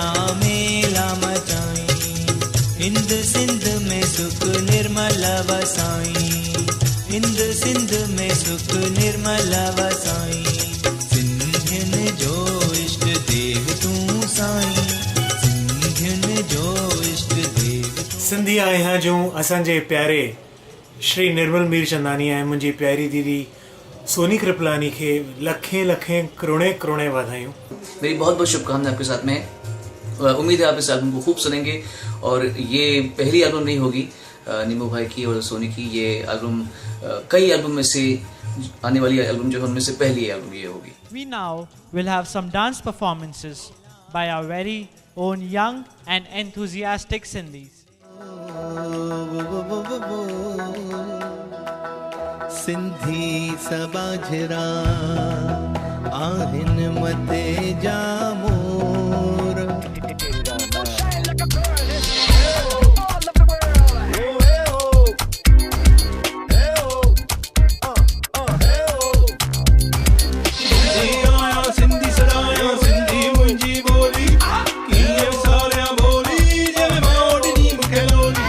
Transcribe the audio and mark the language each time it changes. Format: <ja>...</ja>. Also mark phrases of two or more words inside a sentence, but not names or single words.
<sd>मेला मचाई, हिंद सिंध में सुख निर्मल वसाई, हिंद सिंध में सुख निर्मल वसाई, सिंधियन जो इष्ट देव तू साईं, सिंधियन जो इष्ट देव। सिंधी आया जो असांजे प्यारे श्री निर्मल मीरचंदानी ऐं मुंहिंजी प्यारी दीदी सोनी कृपलानी के लखें लखें करोड़े करोड़े वाधायूं।</sd> <hi>मेरी बहुत बहुत शुभकामनाएं आपके साथ में। उम्मीद है आप इस एल्बम को खूब सुनेंगे, और ये पहली एल्बम नहीं होगी नीमू भाई की और सोनी की, ये एल्बम कई एल्बम में से आने वाली एल्बम जो है उनमें से पहली एल्बम ये होगी।</hi> <en>We now will have some dance performances by our very own young and enthusiastic Sindhis.</en> <sd>सिंधी सबाझरा आहिन मते जामोर सिंधी सराया सिंधी मुंजी बोली कीअं सारिया बोली जंहिं मां ओॾनी मूंखे लोली</sd>